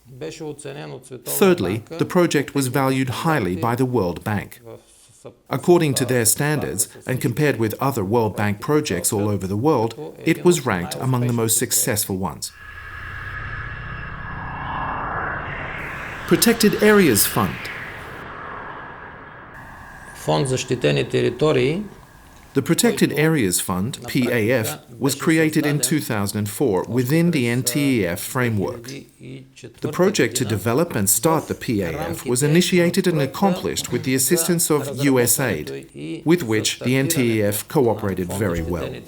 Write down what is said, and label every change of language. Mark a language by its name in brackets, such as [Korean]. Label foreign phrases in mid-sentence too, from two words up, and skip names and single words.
[English] Thirdly, the project was valued highly by the World Bank. According to their standards, and compared with other World Bank projects all over the world, it was ranked among the most successful ones. Protected Areas Fund. [Bulgarian] Фонд защитени територии. [English] The Protected Areas Fund, PAF, was created in 2004 within the NTEF framework. The project to develop and start the PAF was initiated and accomplished with the assistance of USAID, with which the NTEF cooperated very well.